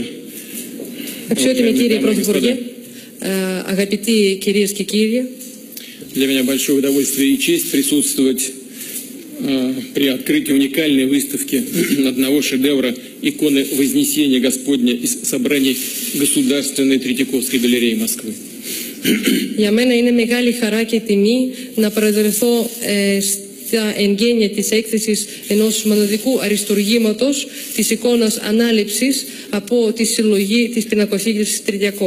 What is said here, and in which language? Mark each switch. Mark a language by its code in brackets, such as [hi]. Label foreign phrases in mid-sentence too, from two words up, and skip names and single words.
[el] Αξιότιμη κύριε Πρωθυπουργέ, αγαπητοί κυρίες και κύριοι, [ru] для меня большое удовольствие и честь присутствовать при открытии уникальной выставки одного шедевра иконы Вознесения Господня из собраний Государственной Третьяковской галереи Москвы. [el] για μένα είναι μεγάλη χαρά και τιμή να προεδρευθώ στα εγγένεια της έκθεσης ενός μοναδικού αριστουργήματος της εικόνας ανάληψης από τη συλλογή της πινακοθήκης Τριτιακόφ.